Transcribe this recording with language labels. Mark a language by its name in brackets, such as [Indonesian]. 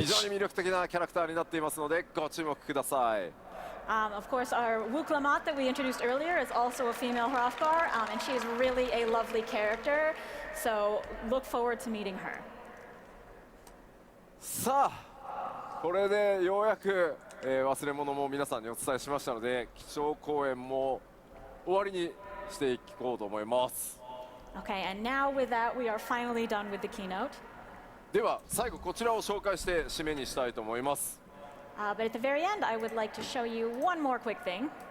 [Japanese] 非常に魅力的なキャラクターになっていますのでご注目ください。 [English] Of course, our Wuklamat that we introduced earlier is also a female Hrothgar, and she is really a lovely character. So look forward to meeting her. [Japanese] さあこれでようやく、忘れ物も皆さんにお伝えしましたので、基調講演も終わりにしていこうと思います。 [English] Okay, and now with that, we are finally done with the keynote. [Japanese] では最後こちらを紹介して締めにしたいと思います。 [English] But at the very end, I would like to show you one more quick thing.